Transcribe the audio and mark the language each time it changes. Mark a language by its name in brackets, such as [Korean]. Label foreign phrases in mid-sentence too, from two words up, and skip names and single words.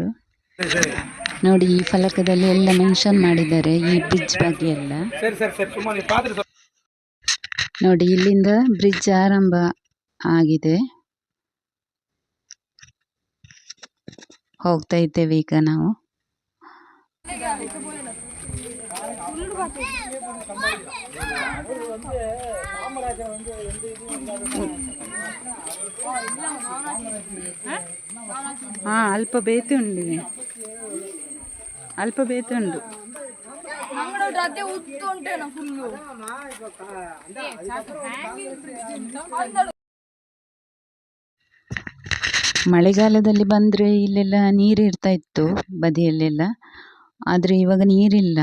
[Kannada] ನೋಡಿ, ಈ ಫಲಕದಲ್ಲಿ ಎಲ್ಲ ಮೆನ್ಷನ್ ಮಾಡಿದ್ದಾರೆ ಈ ಬ್ರಿಡ್ಜ್ ಬಗ್ಗೆ ಎಲ್ಲ. ನೋಡಿ, ಇಲ್ಲಿಂದ ಬ್ರಿಡ್ಜ್ ಆರಂಭ ಆಗಿದೆ. ಹೋಗ್ತಾ ಇದ್ದೇವೆ ಈಗ ನಾವು. [Tulu] ಅಲ್ಪ ಬೇತೆ ಉಂಡು, ಅಲ್ಪ ಬೇತೆ ಉಂಡು. [Kannada] ಮಳೆಗಾಲದಲ್ಲಿ ಬಂದರೆ ಇಲ್ಲೆಲ್ಲ ನೀರು ಇರ್ತಾ ಇತ್ತು ಬದಿಯಲ್ಲೆಲ್ಲ, ಆದರೆ ಇವಾಗ ನೀರಿಲ್ಲ.